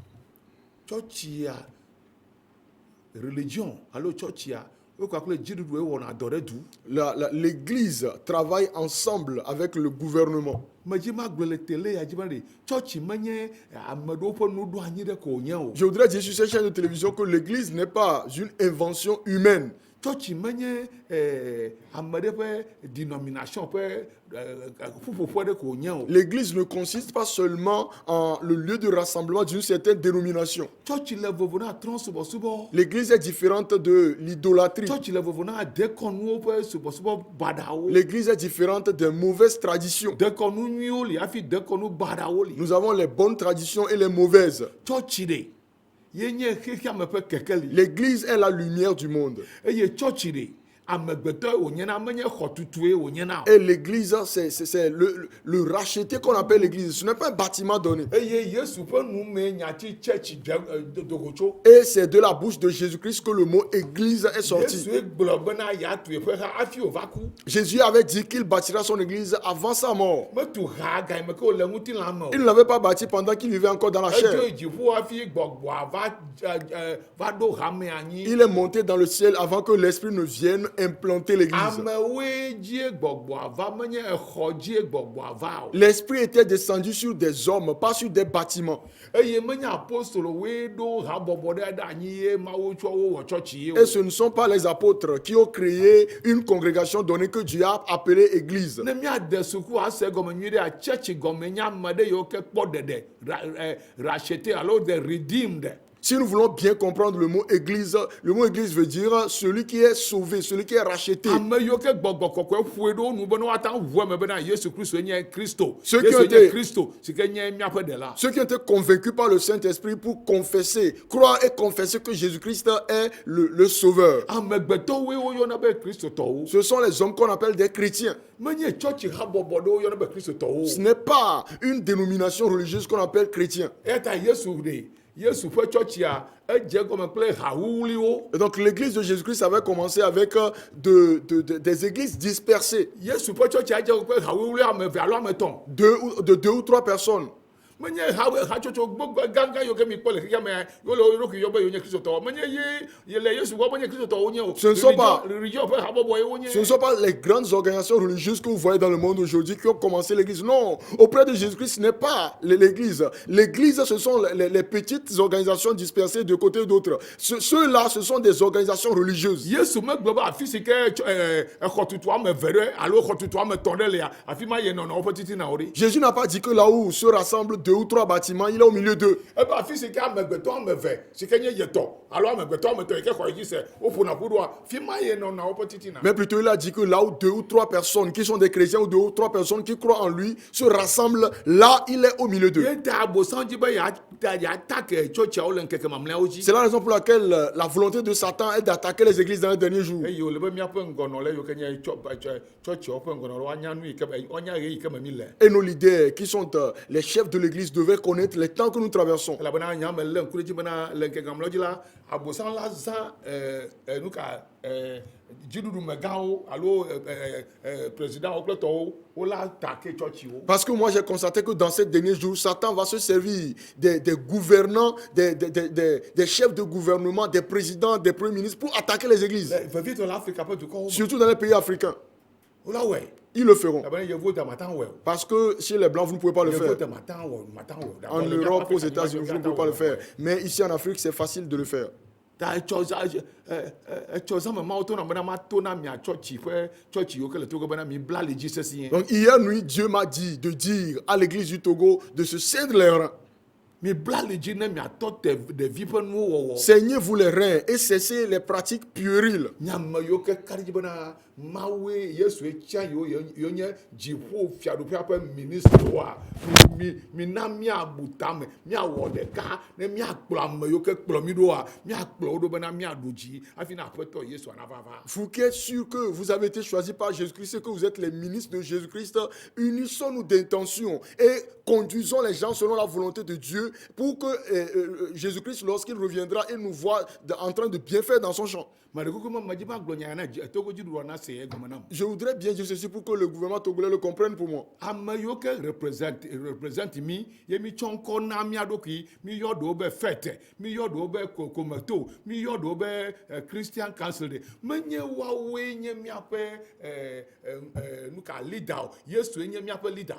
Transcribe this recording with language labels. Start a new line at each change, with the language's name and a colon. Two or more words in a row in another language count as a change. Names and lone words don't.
French: L'église travaille ensemble avec le gouvernement. Je voudrais dire sur cette chaîne de télévision que l'église n'est pas une invention humaine.
Ewe: church menye ame ɖe ƒe denomination ƒe ƒuƒoƒe ɖe ko nye o.
French: L'église ne consiste pas seulement en le lieu de rassemblement d'une certaine dénomination.
Ewe: Church le vovo na trɔ̃subɔsubɔ.
French: L'église est différente de l'idolâtrie.
Ewe: Church le vovo na dekɔnuwo ƒe subɔsubɔ baɖawo.
French: L'église est différente des mauvaises traditions.
Ewe: Dekɔnu nyuiwo li hafi dekɔnu baɖawo li.
French: Nous avons les bonnes traditions et les mauvaises.
Ewe: Church ɖe yenye xexea me ƒe keke li.
French: L'église est la lumière du monde.
Ewe: Eye church ɖe amegbetɔ wònyena menye xɔtutue wònyena o.
French: Et l'église, c'est le racheté qu'on appelle l'église. Ce n'est pas un bâtiment donné.
Ewe: Eye Yesu ƒe nume nyatsi church dogotso.
French: Et c'est de la bouche de Jésus-Christ que le mot église est sorti.
Ewe: Yesu gblɔ bena yeatu eƒe ha hafi wòva ku.
French: Jésus avait dit qu'il bâtira son église avant sa mort.
Ewe: Metu ha ga me ke wòle ŋutilã me o.
French: Il ne l'avait pas bâti pendant qu'il vivait encore dans la chair.
Ewe: Edzo dziƒo hafi gbɔgbɔa va ɖo hame anyi.
French: Il est monté dans le ciel avant que l'Esprit ne vienne implanter l'église.
Ewe: Amewoe dzie gbɔgbɔa va menye exɔ dzie gbɔgbɔa va o.
French: L'Esprit était descendu sur des hommes, pas sur des bâtiments.
Ewe: Eye menye apostolowoe ɖo habɔbɔ ɖe anyi ye Mawu tsɔ wo wɔ tsɔtsi ye o.
French: Et ce ne sont pas les apôtres qui ont créé une congrégation donnée que Dieu a appelée église.
Ewe: Ne miade suku ase gɔme nyui ɖe church gɔme nye ame ɖe yiwo ke kpɔ ɖeɖe racheté alo
English: the redeemed.
French: Si nous voulons bien comprendre le mot église veut dire celui qui est sauvé, celui qui est racheté.
Ewe: Ame yiwo ke gbɔgbɔ kɔkɔe ƒoe ɖo nu be ne woata ʋu eme bena Yesu Kristo nye Kristo.
French: Ceux qui
Ewe: Yesu
French: ont
Ewe: nye
French: été-
Ewe: Kristo si ke nye míaƒe ɖela.
French: Ceux qui ont été convaincus par le Saint-Esprit pour confesser, croire et confesser que Jésus-Christ est le sauveur.
Ewe: Amegbetɔwoe woyɔna be kristotɔwo.
French: Ce sont les hommes qu'on appelle des chrétiens.
Ewe: Menye tsɔtsi habɔbɔ ɖewo yɔna be kristotɔwo.
French: Ce n'est pas une dénomination religieuse qu'on appelle chrétien.
Ewe: Eta Yesu ɖe Yesu ƒe tsɔtsia edze gɔme kple hawuwuliwo.
French: Et donc l'église de Jésus-Christ avait commencé avec des églises dispersées,
Ewe: Yesu ƒe tsɔtsia edze gɔme kple hawuwuli ame eve alo ame etɔ̃.
French: de deux ou trois personnes.
Ewe: Menye hatsotso gbogbo gãgã yiwo ke mi kpɔ le xexea mea yiwo le wo ɖokui yɔ be yewo nye kristotɔwo. Menye ye le Yesu gbɔ menye kristotɔwo nye o.
French: Ce ne sont pas-
Ewe: Religion ƒe habɔbɔ ye wonye.
French: Ce ne sont pas les grandes organisations religieuses que vous voyez dans le monde aujourd'hui qui ont commencé l'église. Non, auprès de Jésus-Christ, ce n'est pas l'église. L'église, ce sont les petites organisations dispersées de côté et d'autre. Ceux-là, ce sont des organisations religieuses.
Ewe: Yesu megblɔ be afi si ke exɔtutu ame eve ɖe alo exɔtutu ame etɔ̃ ɖe lea afi ma ye nɔnɔ woƒe titina o ɖe.
French: Jésus n'a pas dit que là où se rassemblent deux ou trois bâtiments, il est au milieu d'eux.
Ewe: Ebe afi si ke amegbetɔ ame eve si ke nye yetɔ alo amegbetɔ ame etɔ̃ yi ke xɔ yi dzi sɛ woƒona ƒu ɖoa fi ma ye nɔnɔ woƒe titina.
French: Mais plutôt, il a dit que là où deux ou trois personnes qui sont des chrétiens ou deux ou trois personnes qui croient en lui se rassemblent, là, il est au milieu d'eux.
Ewe: Ye ta abosan dzi be yeatake tsɔtsiawo le ŋkeke mamlɛawo dzi.
French: C'est la raison pour laquelle la volonté de Satan est d'attaquer les églises dans les derniers jours.
Ewe: Eye wòle be míaƒe ŋgɔnɔle yiwo ke nye tsɔtsiawo ƒe ŋgɔnɔle woanya nu yi ke woanya ɣe yi ke me mi le.
French: Et nos leaders, qui sont les chefs de l'église, devaient connaître les temps que nous traversons.
Ewe: Elabena nya me le ŋku ɖe dzi bena le ŋkeke mamlɛawo dzi la abosan la zã nu ka dziɖuɖumegãwo alo présidentwo kple tɔwo wola take tsɔtsiwo.
French: Parce que moi, j'ai constaté que dans ces derniers jours, Satan va se servir des gouvernants, des chefs de gouvernement, des présidents, des premiers ministres pour attaquer les églises.
Ewe: Le vevitɔ le Afrika ƒe dukɔwo me.
French: Surtout dans les pays africains.
Ewe: Wola wɔe.
French: Ils le feront.
Ewe: Elabena yevuwo de mata wɔe o.
French: Parce que chez les Blancs, vous ne pouvez pas le
Ewe: Yevuwo
French: faire.
Ewe: de mata wɔe o.
French: En Europe, aux États-Unis, vous ne pouvez pas le faire. Mais ici en Afrique, c'est facile de le faire.
Ewe: Ta etsɔ zãme mawo to na bena mato na mia tsɔtsi ƒe tsɔtsi yiwo ke le Togo bena mi bla ali dzi sesĩe.
French: Donc hier nuit, Dieu m'a dit de dire à l'église du Togo de se ceindre les reins.
Ewe: Mi bla ali dzi ne miatɔ ɖevi ƒe nuwo wɔwɔ.
French: Saignez-vous les reins et cessez les pratiques puériles.
Ewe: Nyame yiwo ke kaɖi dzi bena Mawue Yesue tia yiwo nye dziƒo fiaɖuƒea ƒe ministroa mina miabu tame miawɔ ɖeka ne miakplɔ ame yiwo ke kplɔ mi ɖoa miakplɔ wo ɖo bena miaɖu dzi hafi na aƒetɔ Yesu anava va.
French: Vous qui êtes sûr que vous avez été choisi par Jésus-Christ et que vous êtes les ministres de Jésus-Christ, unissons-nous d'intention et conduisons les gens selon la volonté de Dieu pour que Jésus-Christ, lorsqu'il reviendra, il nous voit en train de bien faire dans son champ.
Ewe: Madekuku ma madzi ma gblɔ nya na Togo dziɖuɖua na se se ye gɔme nam.
French: Je voudrais bien dire ceci pour que le gouvernement togolais le comprenne pour moi.
Ewe: Ame yiwo ke represent mi ye mi tsɔ ŋkɔ na mía ɖokui, mi yɔ ɖewo be fete, mi yɔ ɖewo be kometo, mi yɔ ɖewo be Christian Council de. Menye woawoe nye míaƒe nuka leader o. Yesue nye míaƒe leader.